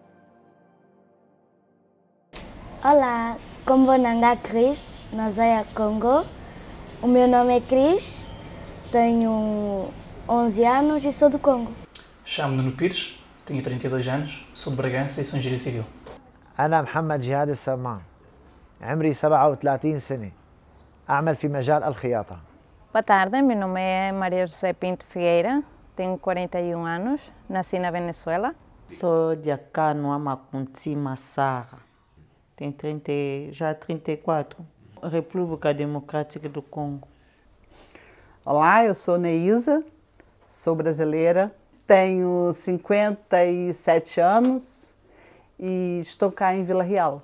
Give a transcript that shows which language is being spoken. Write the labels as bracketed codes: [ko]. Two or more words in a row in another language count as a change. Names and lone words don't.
[pt] Olá, como Bonanga Cris, Nazaya Congo. O meu nome é Cris, tenho 11 anos e sou do Congo. Chamo-me Nuno Pires, tenho 32 anos, sou de Bragança e sou engenheiro civil. [ar] أنا محمد جهاد السمان عمري 37 سنة أعمل في مجال الخياطة. [pt] Boa tarde, meu nome é Maria José Pinto Figueira, tenho 41 anos, nasci na Venezuela. Sou de Acano, Amakunti, Massara, tenho 34, República Democrática do Congo. Olá, eu sou Neísa, sou brasileira, tenho 57 anos e estou cá em Vila Real.